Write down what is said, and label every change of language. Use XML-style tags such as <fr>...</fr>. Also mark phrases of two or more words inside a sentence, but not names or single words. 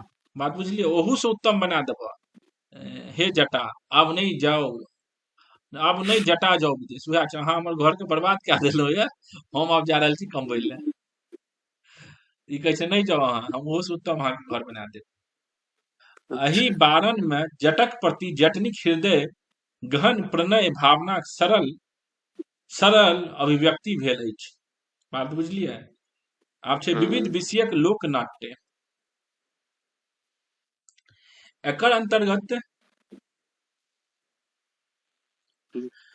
<mai>बात बुझलियै, ओहू से उत्तम बना देबह हे जटा, आब नहीं जाओ, आब नहीं जटा जाओ विदेश। उएह छै, अहाँ हमर घर के बर्बाद कए देलहुँ ये, हम आब जा रहल छी कमबै लए। ई कहै छै नहीं जाओ अहाँ, हम ओहू से उत्तम अहाँके घर बना देब। एहि अच्छा। बारन में जटक प्रति जटनिक हृदय गहन प्रणय भावनाक सरल सरल अभिव्यक्ति भेल अछि। बात बुझलियै। आब छै विविध हम्म, विषयक लोक नाट्य। एकर अंतर्गत हम्म,</mai>